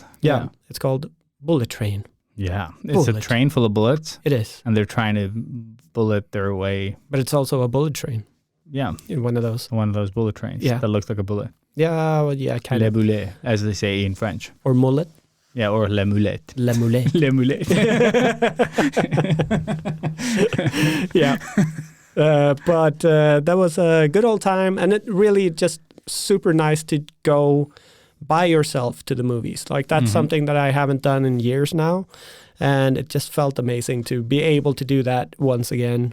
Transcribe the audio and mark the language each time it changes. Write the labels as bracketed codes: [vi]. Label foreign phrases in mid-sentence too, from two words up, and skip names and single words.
[en] Yeah, it's called Bullet Train. Yeah, it's a train full of bullets. It is. And they're trying to bullet their way. But it's also a bullet train. Yeah. In one of those bullet trains that looks like a bullet. Yeah, well, yeah, kind Le of. boulet, as they say in French. Or mullet. Yeah, or [fr] le moulette. Le moulette. Le moulette. [en] Yeah. But that was a good old time. And it really just super nice to go by yourself to the movies. Like that's something that I haven't done in years now. And it just felt amazing to be able to do that once again.